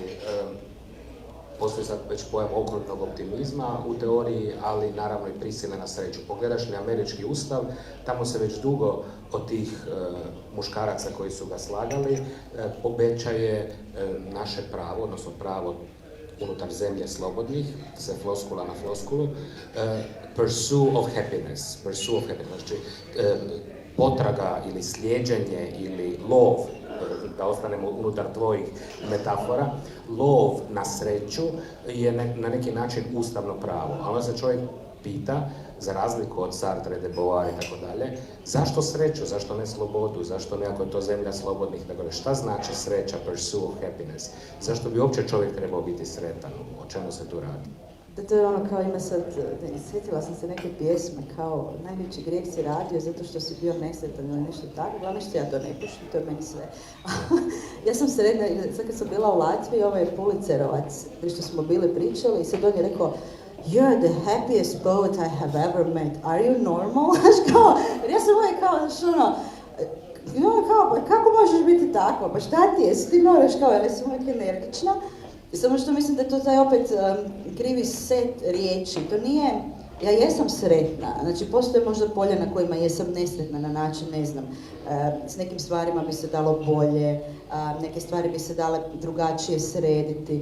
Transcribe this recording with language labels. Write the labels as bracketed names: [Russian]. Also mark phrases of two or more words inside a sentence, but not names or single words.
[Croatian] Postoji sad već pojam okrutnog optimizma u teoriji, ali naravno i prisile na sreću. Pogledaš li američki ustav, tamo se već dugo od tih muškaraca koji su ga slagali obećaje naše pravo, odnosno pravo unutar zemlje slobodnih, se floskula na floskulu, [English] pursuit of happiness, [Croatian] znači potraga ili slijeđenje ili lov, da ostanemo unutar tvojih metafora, lov na sreću je na neki način ustavno pravo. A onda se čovjek pita, za razliku od Sartre, de Beauvoir i tako dalje, zašto sreću, zašto ne slobodu, zašto ne ako je to zemlja slobodnih, dakle, šta znači sreća, [English] pursuit of happiness, [Croatian] zašto bi uopće čovjek trebao biti sretan, o čemu se tu radi? Da, to je kao ima sad, sjetila sam se neke pjesme kao najveći grijeh si radio zato što si bio nesretan ili nešto tako, glavno što ja to ne pušim, to je meni sve. Ja sam sredna, sad kad sam bila u Latviji, ovaj Pulitzerovac, što smo bili pričali i sad on je rekao [English] You're the happiest poet I have ever met. Are you normal? [Croatian] Jer ja sam uvijek kao, kako možeš biti tako? Pa šta ti je? Si ti moraš kao, ja sam uvijek energična. I samo što mislim da je to taj opet krivi set riječi. To nije, ja jesam sretna. Znači, postoje možda polja na kojima jesam nesretna na način, ne znam, s nekim stvarima bi se dalo bolje, neke stvari bi se dale drugačije srediti.